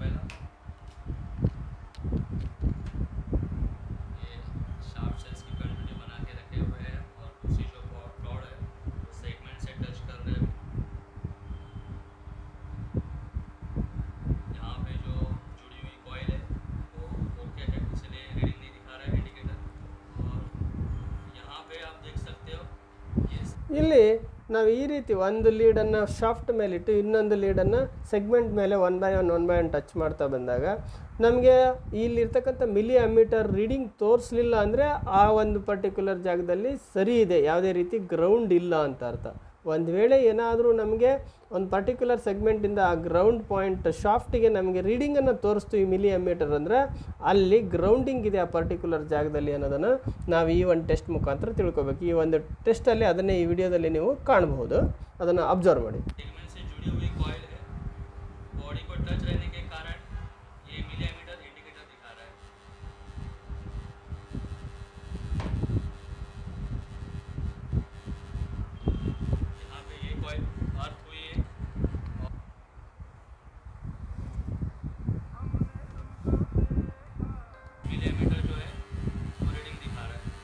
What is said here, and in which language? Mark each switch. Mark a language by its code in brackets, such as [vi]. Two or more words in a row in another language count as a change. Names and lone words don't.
[hi] पहला ये शाफ्ट से इसकी कंटिन्यू बना के रखे हुए हैं, और दूसरी जो प्लॉट है वो सेगमेंट से टच कर रहे हैं। यहाँ पे जो जुड़ी हुई कॉइल है वो ओके है, इसलिए रीडिंग नहीं दिखा रहा है इंडिकेटर। और यहाँ पे आप देख सकते हो ये [kn] ಇಲ್ಲಿ ನಾವು ಈ ರೀತಿ ಒಂದು ಲೀಡನ್ನು ಶಾಫ್ಟ್ ಮೇಲಿಟ್ಟು ಇನ್ನೊಂದು ಲೀಡನ್ನು ಸೆಗ್ಮೆಂಟ್ ಮೇಲೆ [en] one by one touch [kn] ಮಾಡ್ತಾ ಬಂದಾಗ ನಮಗೆ ಇಲ್ಲಿರ್ತಕ್ಕಂಥ [en] milli ammeter reading [kn] ತೋರಿಸಲಿಲ್ಲ ಅಂದರೆ ಆ ಒಂದು ಪರ್ಟಿಕ್ಯುಲರ್ ಜಾಗದಲ್ಲಿ ಸರಿ ಇದೆ, ಯಾವುದೇ ರೀತಿ ಗ್ರೌಂಡ್ ಇಲ್ಲ ಅಂತ ಅರ್ಥ. ಒಂದು ವೇಳೆ ಏನಾದರೂ ನಮಗೆ ಒಂದು ಪರ್ಟಿಕ್ಯುಲರ್ ಸೆಗ್ಮೆಂಟಿಂದ ಆ [en] ground point [kn] ಶಾಫ್ಟಿಗೆ ನಮಗೆ ರೀಡಿಂಗನ್ನು ತೋರಿಸ್ತು ಈ [en] milli ammeter [kn] ಅಂದರೆ ಅಲ್ಲಿ ಗ್ರೌಂಡಿಂಗ್ ಇದೆ ಆ ಪರ್ಟಿಕ್ಯುಲರ್ ಜಾಗದಲ್ಲಿ ಅನ್ನೋದನ್ನು ನಾವು ಈ ಒಂದು ಟೆಸ್ಟ್ ಮುಖಾಂತರ ತಿಳ್ಕೊಬೇಕು. ಈ ಒಂದು ಟೆಸ್ಟಲ್ಲಿ ಅದನ್ನೇ ಈ ವಿಡಿಯೋದಲ್ಲಿ ನೀವು ಕಾಣಬಹುದು, ಅದನ್ನು ಅಬ್ಸರ್ವ್ ಮಾಡಿ. [hi] सेगमेंट से जुड़ी हुई कॉइल है, बॉडी को टच रहने के कारण ये [en] millimeter indicator [hi] दिखा रहा है। यहाँ पे ये कॉइल अर्थ हुई है, मिलीमीटर जो है वो रीडिंग दिखा रहा है।